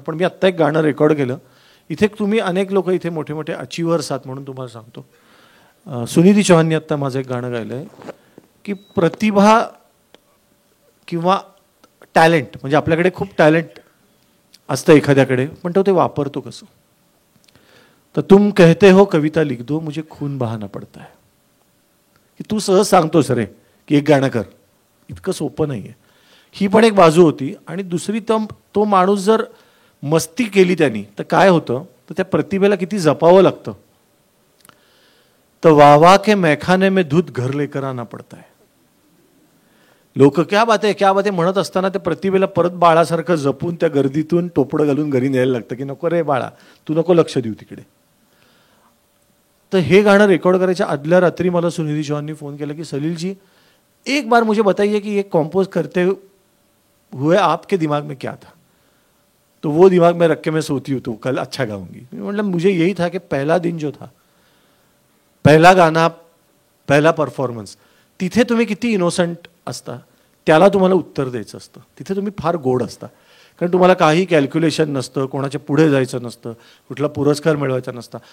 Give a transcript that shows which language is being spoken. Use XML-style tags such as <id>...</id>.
<mr>पण मी आत्ता एक गाणं रेकॉर्ड केलं. इथे तुम्ही अनेक लोक इथे मोठे मोठे अचिव्हर्स आहात म्हणून तुम्हाला सांगतो. सुनिधी चौहाननी आत्ता माझं एक गाणं गायलं आहे की प्रतिभा किंवा टॅलेंट, म्हणजे आपल्याकडे खूप टॅलेंट असतं एखाद्याकडे, पण तो ते वापरतो कसं.</mr> <hi>तर तुम कहते हो कविता लिख दो, मुझे खून बहाना पडता है.</hi> <mr>की तू सहज सांगतोस रे की एक गाणं कर, इतकं सोपं नाही आहे. ही पण एक बाजू होती. आणि दुसरी तो माणूस जर मस्ती केली त्यांनी तर काय होतं, तर त्या प्रतिभेला किती जपावं लागतं.</mr> <hi>तर वावा के मैखाने में दूध घर लेकर आना पडता है.</hi> <mr>लोक क्या बात आहे म्हणत असताना त्या प्रतिभेला परत बाळासारखं जपून त्या गर्दीतून टोपडं घालून घरी न्यायला लागतं की नको रे बाळा, तू नको लक्ष देऊ तिकडे. तर हे गाणं रेकॉर्ड करायच्या आदल्या रात्री मला सुनिधी चौहाननी फोन केला की सलील जी</mr> <hi>एक बार मुझे बताइए कि ये कंपोज करते हुए आपके दिमाग में क्या था. तो वो दिमाग में रख के मैं सोती हूँ तो कल अच्छा गाऊंगी. मतलब मुझे यही था कि</hi> <mr>पहला दिन जो था, पहिला गाणं, पहिला परफॉर्मन्स, तिथे तुम्ही किती इनोसंट असता, त्याला तुम्हाला उत्तर द्यायचं असतं. तिथे तुम्ही फार गोड असता. कारण तुम्हाला काही कॅल्क्युलेशन नसतं, कोणाच्या पुढे जायचं नसतं, कुठला पुरस्कार मिळवायचा नसता.</mr>